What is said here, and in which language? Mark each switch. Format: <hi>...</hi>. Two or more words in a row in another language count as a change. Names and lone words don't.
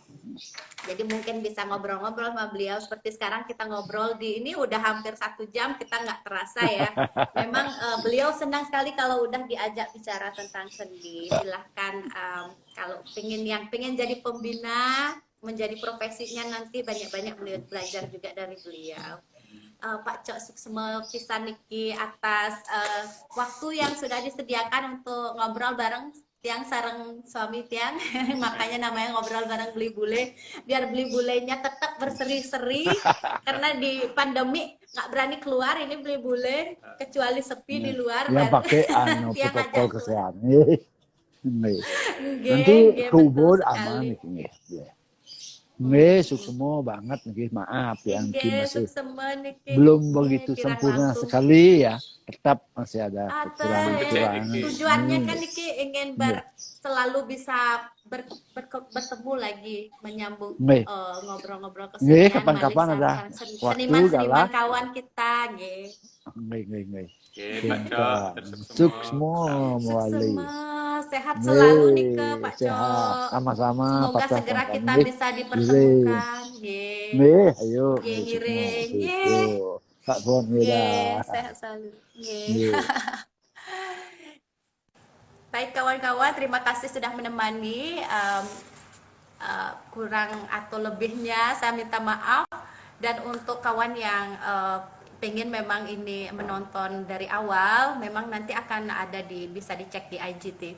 <id>Jadi mungkin bisa ngobrol-ngobrol sama beliau seperti sekarang kita ngobrol di ini udah hampir 1 jam, kita nggak terasa ya. Memang beliau senang sekali kalau udah diajak bicara tentang seni. Silahkan kalau pengen jadi pembina, menjadi profesinya nanti banyak-banyak belajar juga dari beliau. Pak Cok</id> <ban>suksema pisan niki</ban> <id>atas waktu yang sudah disediakan untuk ngobrol bareng Tiang sareng suami Tiang. Makanya namanya ngobrol bareng Beli Bule, biar Beli Bulenya tetap berseri-seri karena di pandemi nggak berani keluar ini Beli Bule, kecuali sepi di luar Yang pakai Tiang protokol ajak kesehatan. Nggih. Nggih, Nanti nggih, ke betul Ubud sekali. aman nggih.</id> <ban>Nggih, suksema banget nggih.</ban> <id>Maaf yang Nggih, masih</id> <ban>suksema niki.</ban> <id>belum Nggih, begitu kirang sempurna langkung. sekali ya. Tetap masih ada Atas, kekurangan-kekurangan. tujuannya kan Niki ingin selalu bisa bertemu lagi, menyambung Nggih. ngobrol-ngobrol Nggih, kesenian, kapan-kapan balik ada seniman- waktu seniman-seniman galak. kawan kita, nggih. Nggih. Oke, Pak Cok, Suksema Sukses mewali. semua, sehat selalu Nika, Pak Sehat. Cok. Sama-sama Semoga patah segera sangka. kita Nggih. bisa dipertemukan, nggih. Nggih, ayo.</id> <ban>Nggih, ngiring,</ban> <id>Itu. nggih. Kak Bon Nggih, dah. sehat selalu. Nggih. Nggih. Baik kawan-kawan, terima kasih sudah menemani. Kurang atau lebihnya saya minta maaf. Dan untuk kawan yang pengen memang ini menonton dari awal, memang nanti akan ada bisa dicek di IGTV.</id>